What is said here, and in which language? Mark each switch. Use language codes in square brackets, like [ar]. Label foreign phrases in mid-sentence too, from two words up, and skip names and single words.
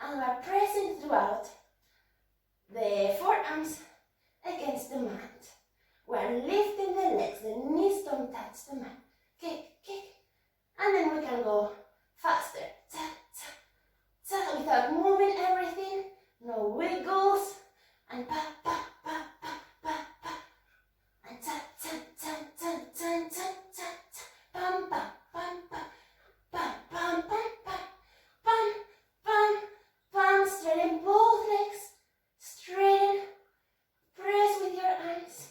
[en] And we're pressing throughout the forearms against the mat. We're lifting the legs, the knees don't touch the mat. Kick, kick, and then we can go faster. Tap, tap, tap, without moving everything. No wiggles, and pa, pa, pa, pa, pa, pa. And tap, tap, tap, tap, tap, tap, tap, tap. Pam, pam, pam, pam, pam, pam, pam, pam, pam, pam, pam. Straighten both legs. Straighten. Press with your arms.